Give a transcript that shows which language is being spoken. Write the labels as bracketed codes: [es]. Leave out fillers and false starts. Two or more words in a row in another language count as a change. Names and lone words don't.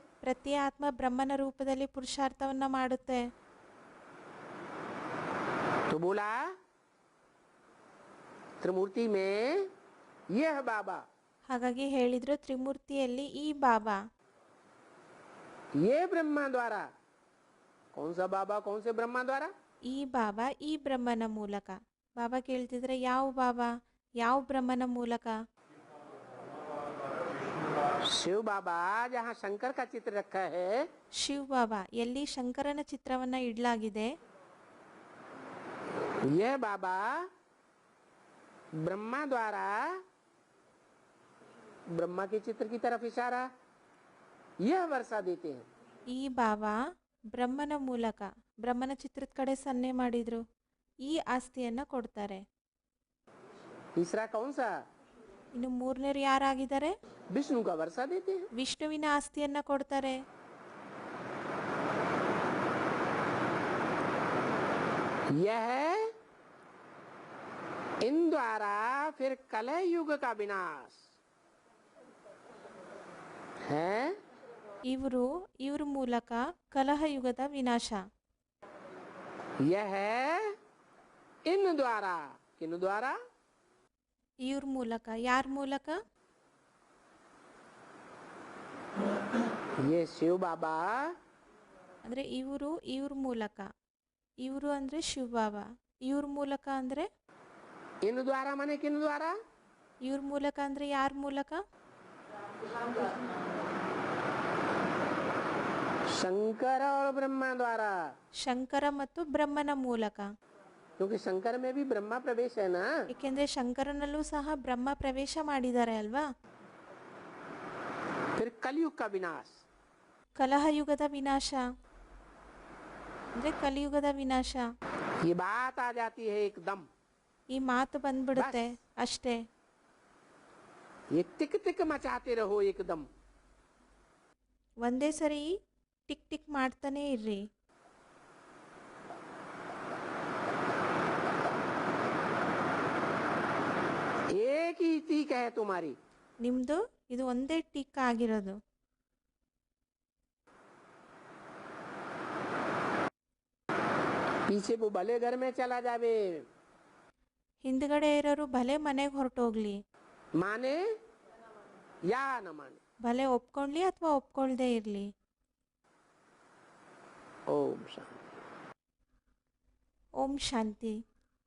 [kn] ಪ್ರತಿ ಆತ್ಮ ಬ್ರಹ್ಮನ ರೂಪದಲ್ಲಿ ಪುರುಷಾರ್ಥವನ್ನ ಮಾಡುತ್ತೆ. [hi] तो बोला त्रिमूर्ति में यह बाबा, [kn] ಹಾಗಾಗಿ ಹೇಳಿದ್ರು ತ್ರಿಮೂರ್ತಿಯಲ್ಲಿ ಈ ಬಾಬಾ, [hi] ये ब्रह्मा द्वारा। कौन सा बाबा, कौन से ब्रह्मा द्वारा? [kn] ಈ ಬಾಬಾ ಈ ಬ್ರಹ್ಮನ ಮೂಲಕ. ಬಾಬಾ ಕೇಳ್ತಿದ್ರೆ ಯಾವ ಬಾಬಾ, ಯಾವ ಬ್ರಹ್ಮನ ಮೂಲಕ? [hi] शिव बाबा जहाँ शंकर का चित्र रखा है, [kn] ಶಿವ್ ಬಾಬಾ ಎಲ್ಲಿ ಶಂಕರನ ಚಿತ್ರವನ್ನ ಇಡಲಾಗಿದೆ, [hi] यह बाबा ब्रह्मा द्वारा ब्रह्मा के चित्र की तरफ इशारा यह वर्षा देते हैं। [kn] ಈ ಬಾಬಾ ಬ್ರಹ್ಮನ ಮೂಲಕ ಬ್ರಹ್ಮನ ಚಿತ್ರದ ಕಡೆ ಸನ್ನೆ ಮಾಡಿದ್ರು. ಈ ಆಸ್ತಿಯನ್ನ ಕೊಡ್ತಾರೆ. [hi] तीसरा कौन सा? [kn] ಇನ್ನು ಮೂರನೇರು ಯಾರಾಗಿದ್ದಾರೆ? [hi] विष्णु का वर्षा देते हैं। [kn] ವಿಷ್ಣುವಿನ ಆಸ್ತಿಯನ್ನ ಕೊಡ್ತಾರೆ. [hi] यह इन द्वारा फिर कलह युग का विनाश है। [kn] ಇವ್ರ ಮೂಲಕ ಕಲಹ ಯುಗದ ವಿನಾಶ. [hi] यह इन द्वारा, किन द्वारा? [kn] ಇವ್ರ ಮೂಲಕ. ಯಾರ ಮೂಲಕ? [hi] ये शिव बाबा [kn] ಅಂದ್ರೆ ಇವ್ರ ಮೂಲಕ. ಇವರು ಅಂದ್ರೆ ಶಿವ ಬಾಬಾ, ಇವ್ರ ಮೂಲಕ ಅಂದ್ರೆ [hi] इन द्वारा माने किन द्वारा? [kn] ಇವ್ರ ಮೂಲಕ ಅಂದ್ರೆ ಯಾರ ಮೂಲಕ? [hi] शंकर और ब्रह्मा द्वारा। [kn] ಶಂಕರ ಮತ್ತು ಬ್ರಹ್ಮನ ಮೂಲಕ. [hi] क्योंकि शंकर में भी ब्रह्मा प्रवेश है ना। [kn] ಏಕೆಂದ್ರೆ ಶಂಕರನಲ್ಲೂ ಸಹ ಬ್ರಹ್ಮ ಪ್ರವೇಶ ಮಾಡಿದ್ದಾರೆ ಅಲ್ವಾ. [hi] फिर कलयुग का विनाश। [kn] ಕಲಹ ಯುಗದ ವಿನಾಶ ಅಂದ್ರೆ ಕಲಿಯುಗದ ವಿನಾಶ. [hi] ये बात आ जाती है एकदम। [kn] ಈ ಮಾತು ಬಂದ್ಬಿಡುತ್ತೆ ಅಷ್ಟೇ. [hi] ये टिक टिक मचाते रहो एकदम। [kn] ಒಂದೇ ಸರಿ ಟಿಕ್ ಟಿಕ್ ಮಾಡ್ತಾನೆ ಇರ್ರಿ. [hi] एक ही टीक है तुम्हारी। [kn] ನಿಮ್ದು ಇದು ಒಂದೇ ಟಿಕ್ ಆಗಿರೋದು. [hi] पीछे वो भले घर में चला जावे, [kn] ಹಿಂದ್ಗಡೆ ಇರೋರು ಭಲೆ ಮನೆಗೆ ಹೊರಟೋಗ್ಲಿ, [hi] माने या न माने। [kn] ಭಲೆ ಒಪ್ಕೊಂಡ್ಲಿ ಅಥವಾ ಒಪ್ಕೊಳ್ದೇ ಇರ್ಲಿ. [hi] ओम शांति। [kn] ಓಂ ಶಾಂತಿ.